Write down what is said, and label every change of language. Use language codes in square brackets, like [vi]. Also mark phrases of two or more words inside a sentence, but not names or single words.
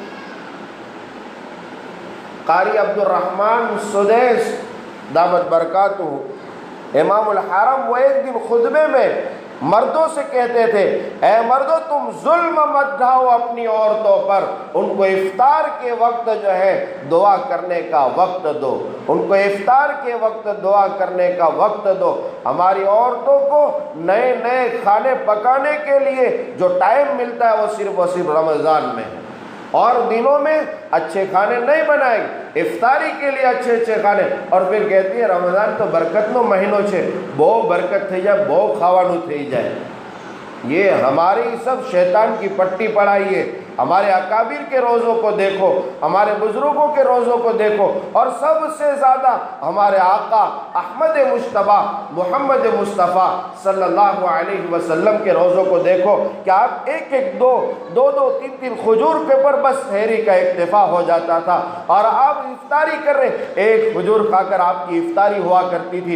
[ur] قاری عبد الرحمن سدیس دامت برکاتہ امام الحرم، وہ ایک دن خطبے میں مردوں سے کہتے تھے، اے مردوں تم ظلم مت ڈھاؤ اپنی عورتوں پر، ان کو افطار کے وقت جو ہے دعا کرنے کا وقت دو، ان کو افطار کے وقت دعا کرنے کا وقت دو۔ ہماری عورتوں کو نئے نئے کھانے پکانے کے لیے جو ٹائم ملتا ہے وہ صرف رمضان میں ہے، اور دنوں میں اچھے کھانے نہیں بنائیں گے، افطاری کے لیے اچھے کھانے، اور پھر کہتی ہے رمضان تو [gu] برکتનો મહિનો છે، બહુ برکت થઈ જાય، બહુ ખાવાનું થઈ જાય۔ [ur] یہ ہماری سب شیطان کی پٹی پڑھائی ہے۔ ہمارے اکابر کے روزوں کو دیکھو، ہمارے بزرگوں کے روزوں کو دیکھو، اور سب سے زیادہ ہمارے آقا احمد مجتبی محمد مصطفیٰ صلی اللہ علیہ وسلم کے روزوں کو دیکھو کہ آپ ایک دو تین کھجور کے پر بس سحری کا اکتفا ہو جاتا تھا، اور آپ افطاری کر رہے، ایک کھجور کھا کر آپ کی افطاری ہوا کرتی تھی۔